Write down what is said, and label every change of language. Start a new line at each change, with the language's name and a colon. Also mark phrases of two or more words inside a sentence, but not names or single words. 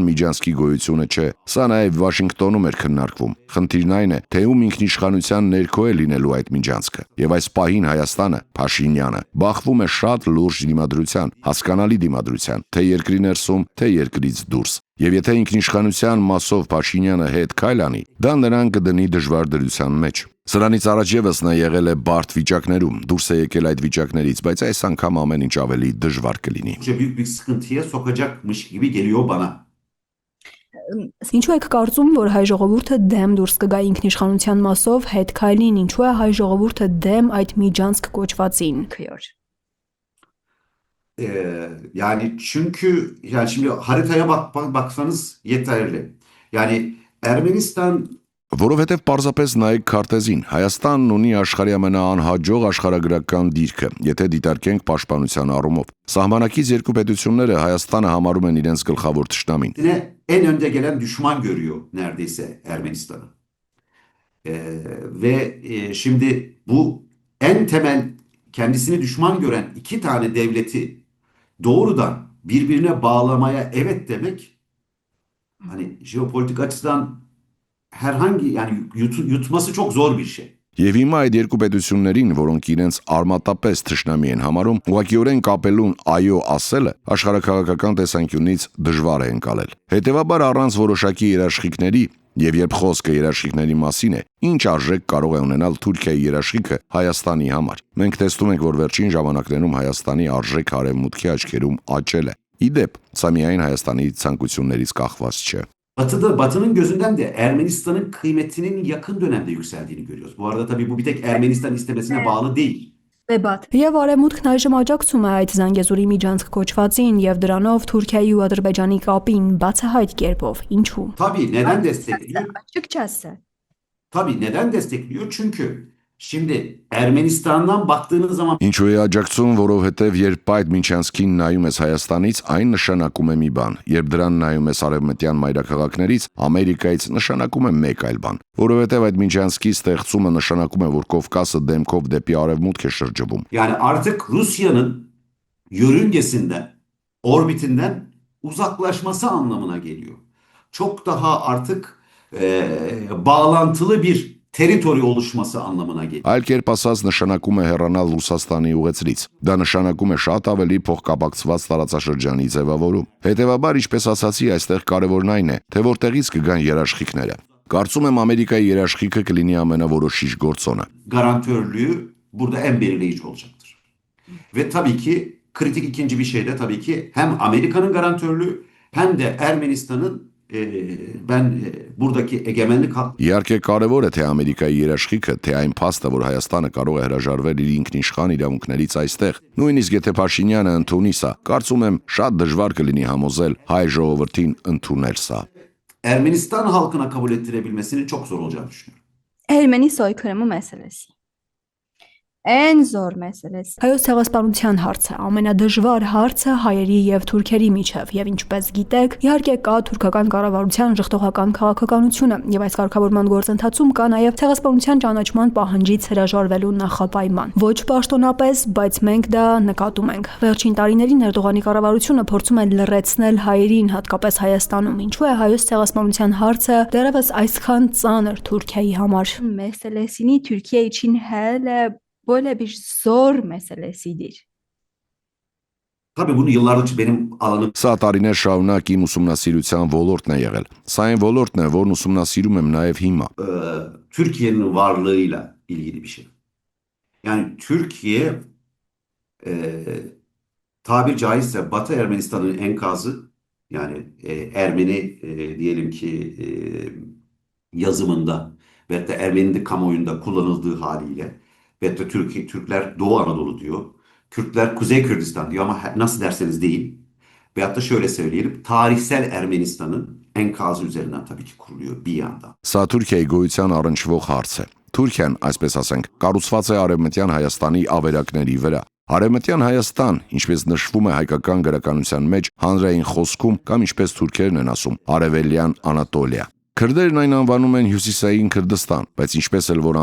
Armenian: միջանցքի գոյությունը չէ։ Սա նաև Վաշինգտոնում էր քննարկվում։ Խնդիրն այն է, թե ում ինքնիշխանության ներքո է լինելու այդ միջանցքը։ Եվ այս պահին Հայաստանը, Փաշինյանը, բախվում է շատ լուրջ դիմադրության, հասկանալի դիմադրության, թե երկրի ներսում, թե երկրից դուրս։ Եվ եթե ինքնիշխանության մասով Փաշինյանը հետ քայլ անի, դա նրան կդնի դժվար դրության մեջ։ Սրանից առաջ եւս նա եղել է բարդ վիճակներում, դուրս է եկել այդ վիճակներից, բայց այս անգամ amեն ինչ ավելի դժվար կլինի։
Turkish: Büyük bir sıkıntıya sokacakmış gibi geliyor bana.
Armenian: Ինչու եք կարծում, որ հայ ժողովուրդը դեմ դուրս կգա ինքնիշխանության մասով հետ քայլին, ինչու է հայ ժողովուրդը դեմ այդ միջանցք կոչվածին։
Turkish: Yani çünkü yani şimdi haritaya baksanız yeterli. Yani Ermenistan
Armenian: Որովհետև պարզապես նայեք քարտեզին, Հայաստանն ունի աշխարհի ամենաանհաջող աշխարհագրական դիրքը, եթե դիտարկենք պաշտպանության առումով։ Սահմանակից երկու պետությունները Հայաստանը համարում են իրենց գլխավոր թշնամին։
Turkish: En önde gelen düşman görüyor neredeyse Ermenistan'ı. Ve şimdi bu en temel kendisini düşman gören iki tane devleti doğrudan birbirine bağlamaya evet demek hani jeopolitik açıdan herhangi yani yutması çok zor bir şey.
Armenian: Եվ հիմա այդ երկու պետություններին, որոնք իրենց արմատապես թշնամի են համարում, ուղղակիորեն կապելուն այո ասելը աշխարհաքաղաքական տեսանկյունից դժվար է ընկալել։ Հետևաբար առանց որոշակի երաշխիքների Եվ երբ խոսքը երաշխիքների մասին է, ինչ արժեք կարող է ունենալ Թուրքիայի երաշխիքը Հայաստանի համար։ Մենք տեսնում ենք, որ վերջին ժամանակներում Հայաստանի արժեքը արևմուտքի աչքերում աճել է։ Իդեպ, սա միայն Հայաստանի ցանկություններից կախված չէ։
Turkish: Batı'nın gözünden de Ermenistan'ın kıymetinin yakın dönemde yükseldiğini görüyoruz. Bu arada tabii bu bir tek Ermenistan istemesine bağlı değil.
Armenian: Եվ Արևմուտքն այժմ աջակցում է այդ Զանգեզուրի միջանցք կոչվածին եւ դրանով Թուրքիայի ու Ադրբեջանի կապին բացահայտ կերպով։ Ինչու։
Turkish: Tabii neden destekliyor? Açıkçası. Tabii neden destekliyor? Çünkü şimdi Ermenistan'dan baktığınız zaman
Armenian: Ինչու է աջակցում, որովհետև երբ այդ միջանցքին նայում ես Հայաստանից, այն նշանակում է մի բան, երբ դրան նայում ես արևմտյան մայրաքաղաքներից, Ամերիկայից նշանակում է մեկ այլ բան, որովհետև այդ միջանցքի ստեղծումը նշանակում է, որ Կովկասը դեմքով դեպի արևմուտք է շրջվում։
Turkish: yani artık Rusya'nın yörüngesinden, orbitinden uzaklaşması anlamına geliyor. Çok daha artık bağlantılı bir teritori oluşması anlamına geliyor.
Armenian: Այլ կերպ ասած նշանակում է հեռանալ Ռուսաստանի ուղեցրից։ Դա նշանակում է շատ ավելի փոխկապակցված տարածաշրջանի ձևավորում։ Հետևաբար, ինչպես ասացի, այստեղ կարևորն այն է, թե որտեղից կգան երաշխիքները։ Կարծում եմ Ամերիկայի երաշխիքը կլինի ամենավորոշիչ գործոնը։
Turkish: Garantörlüğü burada en belirleyici olacaktır. Ve tabii ki kritik ikinci bir şey de tabii ki hem Amerika'nın garantörlüğü hem de Ermenistan'ın buradaki egemenlik hakkı.
Armenian: Իհարկե կարևոր է թե Ամերիկայի երաշխիքը, թե այն փաստը, որ Հայաստանը կարող է հրաժարվել իր ինքնիշխան իրավունքներից այստեղ, նույնիսկ եթե Փաշինյանը ընդունի սա, կարծում եմ շատ դժվար կլինի համոզել հայ ժողովրդին ընդունել սա։
Turkish: Ermenistan halkına kabul ettirebilmesinin çok zor olacağını düşünüyorum. Ermeni soykırımı meselesi. En zor meselesi.
Armenian: Հայոց ցեղասպանության հարցը ամենադժվար հարցը հայերի եւ թուրքերի միջև եւ ինչպես գիտեք, իհարկե կա թուրքական կառավարության ժխտողական քաղաքականությունը եւ այս կարգավորման գործընթացում կա նաեւ ցեղասպանության ճանաչման պահանջից հրաժարվելու նախապայման։ Ոչ պաշտոնապես, բայց մենք դա նկատում ենք։ Վերջին տարիներին Էրդողանի կառավարությունը փորձում է լռեցնել հայերին, հատկապես Հայաստանում։ Ինչու է հայոց ցեղասպանության հարցը դեռևս այսքան ծանր Թուրքիայի համար։
Turkish: Meselesini Türkiye için hele böyle bir zor meselesidir. Tabii bunu yıllardır benim alanım.
Armenian: Սա տարիներ շարունակ իմ ուսումնասիրության ոլորտն է եղել։ Սա այն ոլորտն է, որն ուսումնասիրում եմ նաև հիմա։
Turkish: Türkiye'nin varlığıyla ilgili bir şey. Yani Türkiye tabir caizse Batı Ermenistan'ın enkazı, yani Ermeni diyelim ki yazımında ve de Ermeni kamuoyunda kullanıldığı haliyle ve de Türkler Doğu Anadolu diyor. Kürtler Kuzey Kürdistan diyor ama nasıl derseniz deyin. Veyahut da şöyle söyleyelim. Tarihsel Ermenistan'ın enkazı üzerinden tabii ki kuruluyor bir yandan.
Armenian: Սա Թուրքիայի գոյության առնչվող հարց է։ Թուրքիան, այսպես ասենք, կառուցված է Արևմտյան Հայաստանի ավերակների վրա։ Արևմտյան Հայաստան, ինչպես նշվում է հայկական գրականության մեջ, հանրային խոսքում կամ ինչպես թուրքերն են ասում, Արևելյան Անատոլիա։ Քրդերն այն անվանում են Հյուսիսային Քրդստան, բայց ինչպես էլ որ